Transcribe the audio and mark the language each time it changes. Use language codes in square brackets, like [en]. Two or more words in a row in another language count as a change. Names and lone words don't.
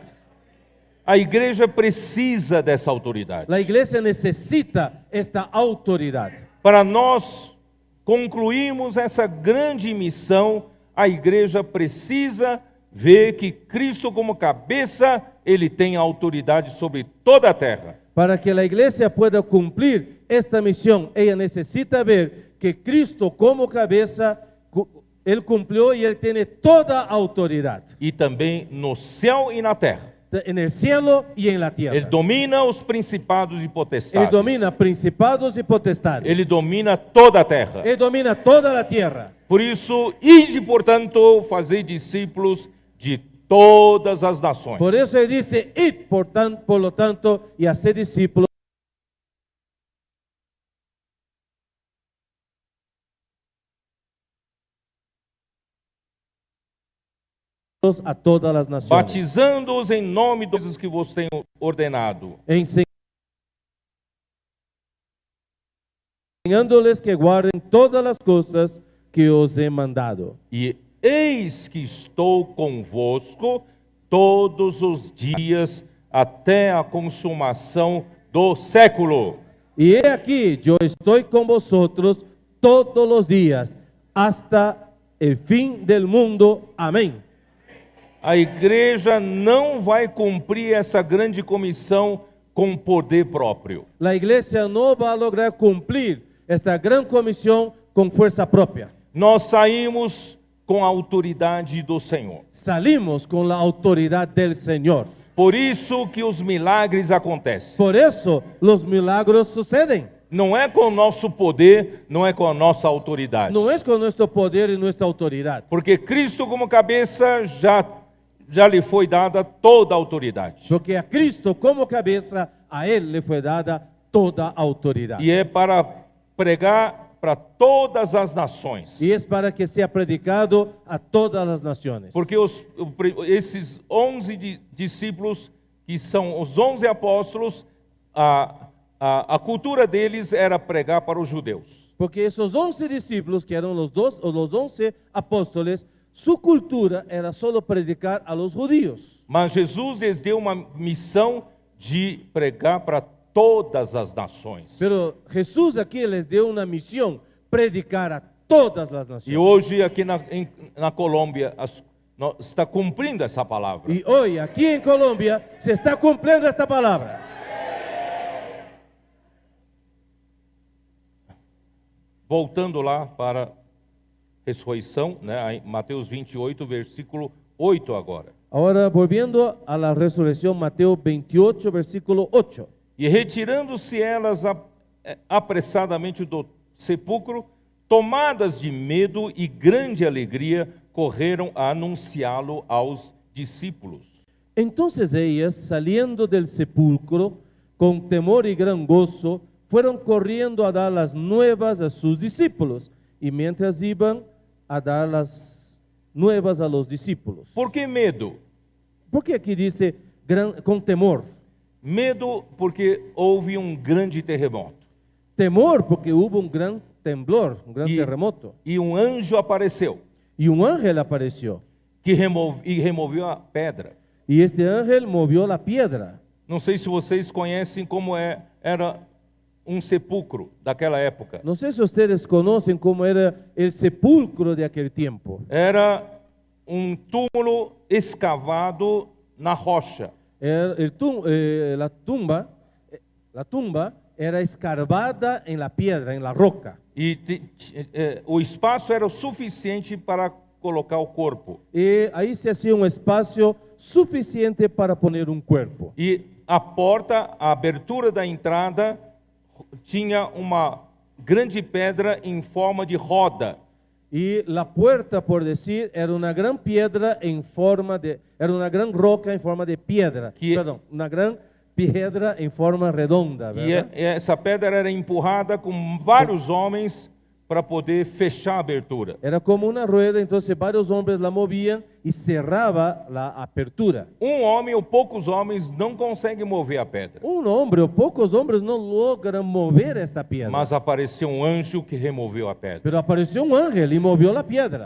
[pt] A igreja precisa dessa autoridade. [es] La iglesia necesita esta autoridad. [pt] Para nós concluirmos essa grande missão, a igreja precisa ver que Cristo, como cabeça, ele tem autoridade sobre toda a terra. [es] Para que la iglesia pueda cumplir esta misión, ella necesita ver que Cristo como cabeza, él cumplió y él tiene toda autoridad. [pt] E também no céu e na terra. [es] En el cielo y en la tierra. [pt] Ele domina os principados e [es] Él [pt] potestades. [es] domina principados y potestades. [pt] Ele domina toda a terra. [es] Él domina toda la tierra. [pt] Por isso, ide, portanto, fazei discípulos de todas as nações. [es] Por eso él dice, id por lo tanto y haced discípulos a todas las naciones, [pt] Batizando-os em nome dos coisas que vos tenho ordenado. [es] enseñándoles que guarden todas las cosas que os he mandado. [pt] E eis que estou convosco todos os dias até a consumação do século. [es] Y he aquí, yo estoy con vosotros todos los días hasta el fin del mundo. Amén. [pt] A igreja não vai cumprir essa grande comissão com poder próprio. [es] La iglesia no va a lograr cumplir esta gran comisión con fuerza propia. [pt] Nós saímos com a autoridade do Senhor. [es] Salimos con la autoridad del Señor. [pt] Por isso que os milagres acontecem. [es] Por eso los milagros suceden. [pt] Não é com o nosso poder, não é com a nossa autoridade. [es] No es con nuestro poder y nuestra autoridad. [pt] Porque Cristo como cabeça já lhe foi dada toda a autoridade. [es] Porque a Cristo como cabeza, a Él le fue dada toda autoridad. [pt] E é para pregar para todas as nações. [es] Y es para que sea predicado a todas las naciones. [pt] Porque esses 11 discípulos, que são os 11 apóstolos, a cultura deles era pregar para os judeus. [es] Porque esos 11 discípulos, que eran los 11 apóstoles, su cultura era solo predicar a los judíos. [pt] Mas Jesus lhes deu uma missão de pregar para todas as nações. [es] Pero Jesús aquí les dio una misión, predicar a todas las naciones. [pt] E hoje aqui na Colômbia está cumprindo essa palavra. [es] Y hoy aquí en Colombia se está cumpliendo esta palabra. [pt] Voltando lá para ressurreição, né? Mateus 28, versículo 8 agora. [es] Ahora volviendo a la resurrección, Mateo 28, versículo 8. E retirando-se elas apressadamente do sepulcro, tomadas de medo e grande alegria, correram a anunciá-lo aos discípulos. Entonces ellas, saliendo del sepulcro, con temor y gran gozo, fueron corriendo a dar las nuevas a sus discípulos. Y mientras iban a dar las nuevas a los discípulos. [pt] Por que medo? [es] Porque aquí dice con temor. [pt] Medo porque houve grande terremoto. [es] Temor porque hubo un gran temblor, un gran terremoto. [pt] E anjo apareceu. [es] Y un ángel apareció. [pt] Que removeu a pedra. [es] Y este ángel movió la piedra. [pt] Não sei se vocês conhecem como era sepulcro daquela época. [es] No sé si ustedes conocen cómo era el sepulcro de aquel tiempo. [pt] Era túmulo escavado na rocha. [es] La tumba era escarbada en la piedra, en la roca. [pt] E o espaço era o suficiente para colocar o corpo. [es] Y ahí se hacía un espacio suficiente para poner un cuerpo. [pt] E a abertura da entrada tinha uma grande pedra em forma de roda. [es] Y la puerta, por decir, era una gran piedra era una gran roca en forma de piedra. Perdón, una gran piedra em forma redonda, ¿verdad? [pt] E essa pedra era empurrada com vários homens para poder fechar a abertura. [es] Era como una rueda, entonces varios hombres la movían y cerraba la apertura. [pt] Homem ou poucos homens não conseguem mover a pedra. [es] Un hombre o pocos hombres no logran mover esta piedra. [pt] Mas apareceu anjo que removeu a pedra. [es] Pero apareció un ángel y movió la piedra.